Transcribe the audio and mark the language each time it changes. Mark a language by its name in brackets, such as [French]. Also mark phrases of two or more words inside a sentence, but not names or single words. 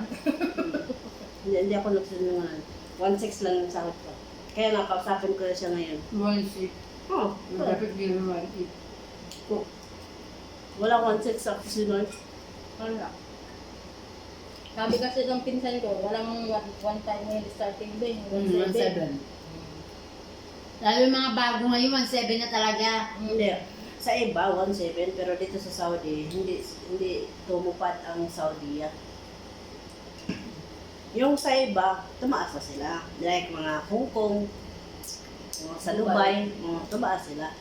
[Filipino] Hindi ako nagsinungaling. 1.6 lang yung sahod ko. Kaya nakausapin ko na siya ngayon. 1.6. Oh, Dapat hindi mo 1.6. wala 1.6 sa kusina. Wala. Sabi kasi ng pinsan ko, walang [English] one time [Filipino] na [English] starting day. [Filipino] 1.7. Lalo yung mga bago ngayon, 1.7 na talaga. Hindi. Sa iba, 1.7. Pero dito sa Saudi, hindi tumupad ang Saudi. Yung sa iba, tumaas na sila. Like mga Hong Kong, mga sa Dubai, tumaas sila.